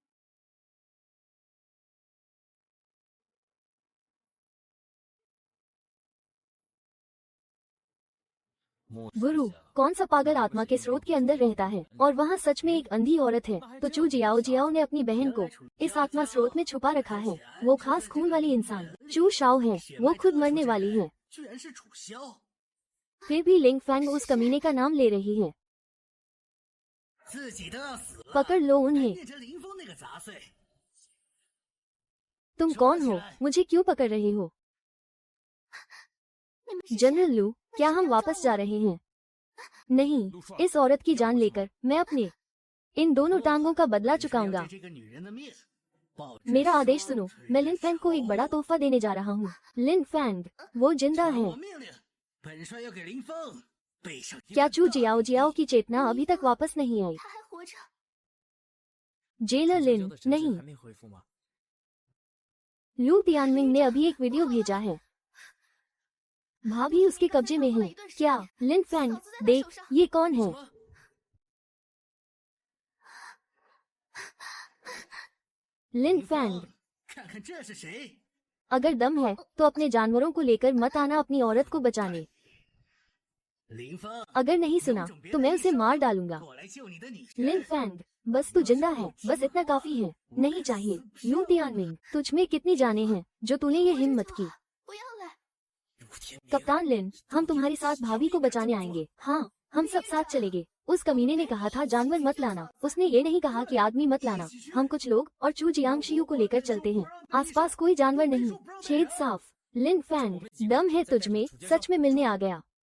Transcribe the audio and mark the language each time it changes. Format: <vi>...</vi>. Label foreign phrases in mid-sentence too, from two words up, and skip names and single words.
<hi>गुरु, कौन सा पागल आत्मा के स्रोत के अंदर रहता है और वहाँ सच में एक अंधी औरत है? तो चू जियाओ जियाओ ने अपनी बहन को इस आत्मा स्रोत में छुपा रखा है। वो खास खून वाली इंसान चू शाओ है। वो खुद मरने वाली है,</hi> <zh>居然是楚萧，</zh> <hi>फिर भी लिंग फैंग उस कमीने का नाम ले रही है।</hi> <zh>自己都要死了，</zh> <hi>पकड़ लो उन्हें।</hi> <zh>变成林峰那个杂碎。</zh> <hi>तुम कौन हो? मुझे क्यों पकड़ रहे हो?</hi> <zh>你们是谁？</zh> <hi>जनरल लू, क्या हम वापस जा रहे हैं? नहीं, इस औरत की जान लेकर मैं अपने इन दोनों टांगों का बदला</hi> <zh>你是要</zh> <hi>चुकाऊंगा।</hi> <zh>对这个女人的命保持</zh> <hi>मेरा</hi> <zh>生</zh> <hi>आदेश</hi> <zh>活</zh> <hi>सुनो, मैं लिन फैंग को एक बड़ा तोहफा देने जा रहा हूँ। लिन फैंग, वो जिंदा</hi> <zh>传</zh> <hi>है।</hi> <zh>我命令，本帅要给林峰背上一</zh> <hi>क्या</hi> <zh>个</zh> <hi>चू</hi> <zh>大</zh> <hi>जियाओ जियाओ की चेतना अभी तक वापस नहीं आई?</hi> <zh>他还活着。</zh> <hi>जेलर</hi> <zh>楚萧</zh> <hi>लिन,</hi> <zh>的神智</zh> <hi>नहीं।</hi> <zh>还没恢复吗？</zh> <hi>लू तियानमिंग ने अभी एक वीडियो भेजा है। भाभी उसके कब्जे में है। क्या? लिन फैंग, देख, ये कौन है?</hi> <zh>什么？</zh> <hi>लिन</hi> <zh>林</zh> <hi>फैंग,</hi> <zh>峰，看看这是谁？</zh> <hi>अगर दम है तो अपने जानवरों को लेकर मत आना अपनी औरत को बचाने।</hi> <zh>林峰，</zh> <hi>अगर नहीं सुना तो मैं उसे मार डालूंगा।</hi> <zh>过来救你的女</zh> <hi>लिन</hi> <zh>人。</zh> <hi>फैंग, बस तू जिंदा है, बस इतना काफी है। नहीं चाहिए। लू तियानमिंग, तुझ में कितनी जाने हैं जो तूने ये हिम्मत की?</hi> <zh>不要来！陆天明，</zh> <hi>कप्तान लिन, हम तुम्हारे साथ भाभी को बचाने आएंगे। हाँ, हम सब साथ चलेंगे। उस कमीने ने कहा था जानवर मत लाना, उसने ये नहीं कहा कि आदमी मत लाना। हम कुछ लोग और चू जियांग शियू को लेकर चलते हैं। आसपास कोई जानवर नहीं, छेद साफ। लिन फैंग, दम है तुझ में, सच में मिलने आ गया।</hi>